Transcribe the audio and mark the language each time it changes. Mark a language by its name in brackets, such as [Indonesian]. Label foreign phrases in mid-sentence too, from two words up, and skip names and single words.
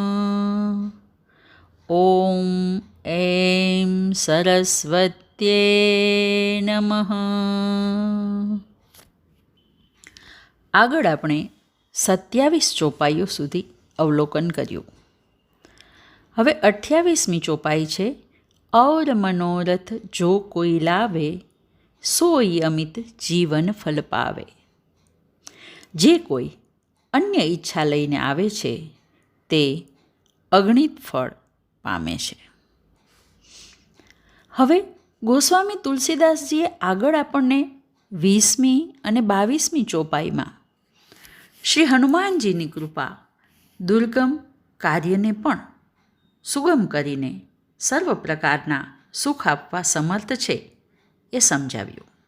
[Sanskrit] ओम ऐं सरस्वत्यै नमः. [Gujarati] આગળ આપણે 27 ચોપાઈઓ સુધી અવલોકન કર્યું. હવે 28મી ચોપાઈ છે, [Awadhi] और मनोरथ जो कोई लावे सोई अमित जीवन फल पावे. [Gujarati] જે કોઈ અન્ય ઈચ્છા લઈને આવે છે તે અગણિત ફળ પામે છે. હવે ગોસ્વામી તુલસીદાસજીએ આગળ આપણને 20મી અને 22મી ચોપાઈમાં શ્રી હનુમાનજીની કૃપા દુર્ગમ કાર્યને પણ સુગમ કરીને સર્વ પ્રકારના સુખ આપવા સમર્થ છે એ સમજાવ્યું.